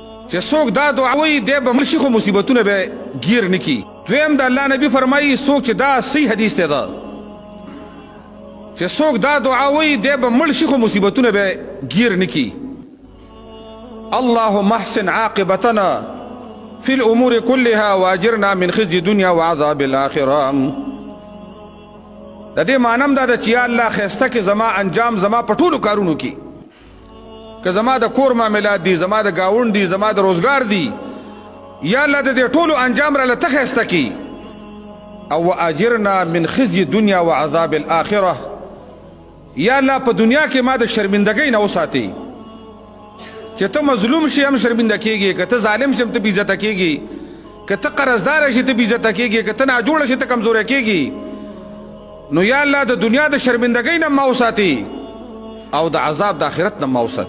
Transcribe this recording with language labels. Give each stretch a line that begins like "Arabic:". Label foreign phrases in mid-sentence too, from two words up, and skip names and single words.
Pashto: چې څوک دا دعا وایي دی به مړ شي خو مصیبتونه به گیر نه کي. دویم د الله نبي فرمایي څوک چې دا صحیح حدیث دی دا چې څوک دا دعا وایي دی به مړ شي خو مصیبتونه به گیر نه کي.
Arabic: اللهم احسن عاقبتنا في الامور كلها واجرنا من خزي الدنيا وعذاب الاخره.
Pashto: د دې معنی دا ده چې یا الله خیسته کې زما انجام زما په ټولو کارونو کې، که زما د کور معاملات دي، زما د گاوند دي، زما د روزګار دي، یا الله د دې ټولو انجام را لته خیسته کې.
Arabic: او واجرنا من خزي الدنيا وعذاب الاخره،
Pashto: یا الله په دنیا کې ما د شرمندګۍ نه وساتي چې ته مظلوم شي هم شرمنده کېږي، که ته ظالم شي هم ته بې عزته کېږي، که ته قرضدار شي ته بې عزته کېږي، که ته ناجوړه شي ته کمزوری کېږي. نو یا الله د دنیا د شرمندګۍ نه ما وساتي او د عذاب د آخرت نه ما وساتي.